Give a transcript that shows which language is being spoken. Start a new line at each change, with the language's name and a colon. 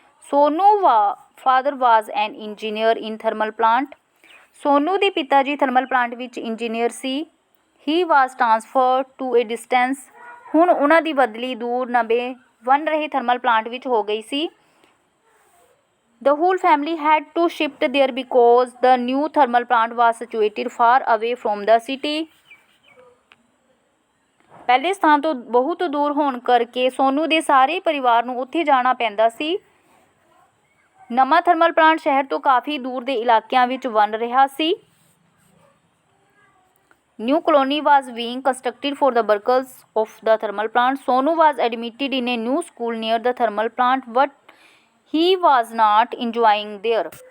English: Sonu's father was an engineer in thermal plant.
Punjabi: Sonu ਦੇ ਪਿਤਾ ਜੀ ਥਰਮਲ ਪਲਾਂਟ ਵਿੱਚ engineer ਸੀ.
English: He was transferred to a distance.
Punjabi: ਹੁਣ ਉਹਨਾਂ ਦੀ ਬਦਲੀ ਦੂਰ ਨਵੇਂ ਬਣ ਰਹੇ ਥਰਮਲ ਪਲਾਂਟ ਵਿੱਚ ਹੋ ਗਈ ਸੀ.
English: The whole family had to shift there because the new thermal plant was situated far away from the city.
Punjabi: ਪਹਿਲੇ ਸਥਾਨ ਤੋਂ ਬਹੁਤ ਦੂਰ ਹੋਣ ਕਰਕੇ ਸੋਨੂ ਦੇ ਸਾਰੇ ਪਰਿਵਾਰ ਨੂੰ ਉੱਥੇ ਜਾਣਾ ਪੈਂਦਾ ਸੀ. ਨਵਾਂ ਥਰਮਲ ਪਲਾਂਟ ਸ਼ਹਿਰ ਤੋਂ ਕਾਫੀ ਦੂਰ ਦੇ ਇਲਾਕਿਆਂ ਵਿੱਚ ਬਣ ਰਿਹਾ ਸੀ.
English: New colony was being constructed for the workers of the thermal plant. Sonu was admitted in a new school near the thermal plant, but he was not enjoying there.